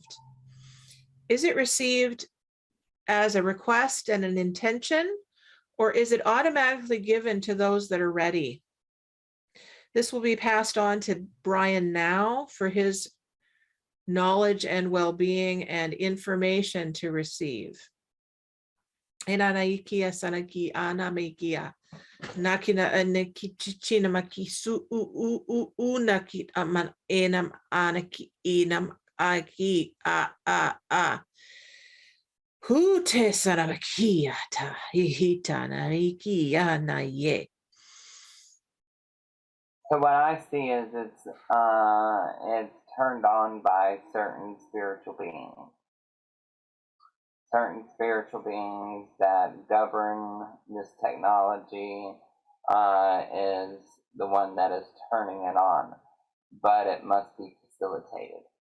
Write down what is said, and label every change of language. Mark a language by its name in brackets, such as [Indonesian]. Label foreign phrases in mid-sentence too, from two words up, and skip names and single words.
[English] Is it received as a request and an intention, or is it automatically given to those that are ready? This will be passed on to Bryan now for his knowledge and well-being and information to receive. Enanaikia sanaki anamaikia. Nakina anikichina makisu unaki aman enam anaki enam aki a. Hute sanamakia ta hihita naikia na ye. So what I see is it's turned on by certain spiritual beings. Certain spiritual beings that govern this technology is the one that is turning it on, but it must be facilitated.